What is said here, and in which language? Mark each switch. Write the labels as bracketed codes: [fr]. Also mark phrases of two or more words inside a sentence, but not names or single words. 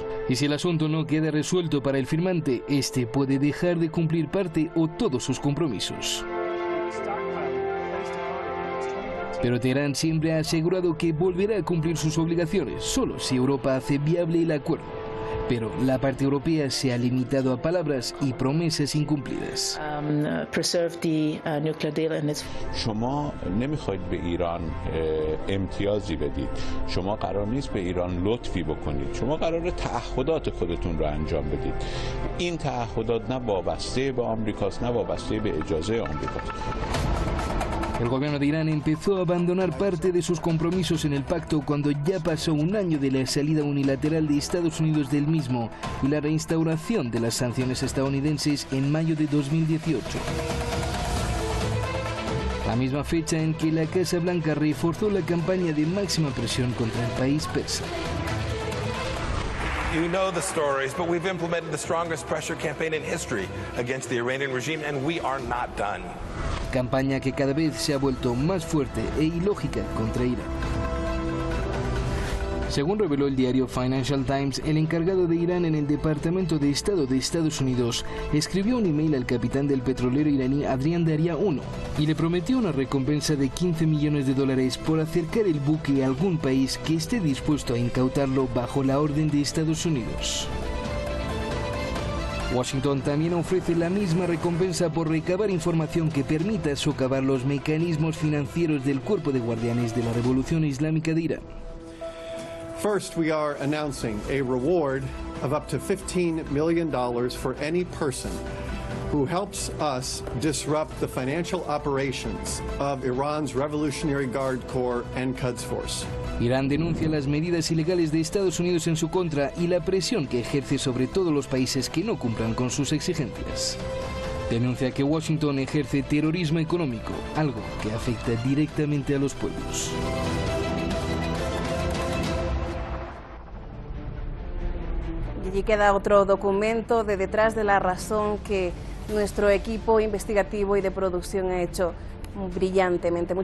[es] Y si el asunto no queda resuelto para el firmante, este puede dejar de cumplir parte o todos sus compromisos. Pero Teherán siempre ha asegurado que volverá a cumplir sus obligaciones, solo si Europa hace viable el acuerdo. Pero la parte europea se ha limitado a palabras y promesas incumplidas. [fa] شما نمیخواید به ایران امتیازی بدید. شما قرار نیست به ایران لطفی بکنید. شما قراره تعهدات خودتون رو انجام بدید. این تعهدات نه وابسته به آمریکاست، نه وابسته به اجازه آمریکاست. [es] El gobierno de Irán empezó a abandonar parte de sus compromisos en el pacto cuando ya pasó un año de la salida unilateral de Estados Unidos del mismo y la reinstauración de las sanciones estadounidenses en mayo de 2018. La misma fecha en que la Casa Blanca reforzó la campaña de máxima presión contra el país persa. [en] You know the stories, but we've implemented the strongest pressure campaign in history against the Iranian regime, and we are not done. [es] Campaña que cada vez se ha vuelto más fuerte e ilógica contra Irán. Según reveló el diario Financial Times, el encargado de Irán en el Departamento de Estado de Estados Unidos escribió un email al capitán del petrolero iraní Adrian Darya I y le prometió una recompensa de $15 millones por acercar el buque a algún país que esté dispuesto a incautarlo bajo la orden de Estados Unidos. Washington también ofrece la misma recompensa por recabar información que permita socavar los mecanismos financieros del Cuerpo de Guardianes de la Revolución Islámica de Irán. [en] First, we are announcing a reward of up to $15 million for any person who helps us disrupt the financial operations of Iran's Revolutionary Guard Corps and Quds Force. [es] Irán denuncia las medidas ilegales de Estados Unidos en su contra y la presión que ejerce sobre todos los países que no cumplan con sus exigencias. Denuncia que Washington ejerce terrorismo económico, algo que afecta directamente a los pueblos. Y allí queda otro documento de Detrás de la Razón que nuestro equipo investigativo y de producción ha hecho brillantemente.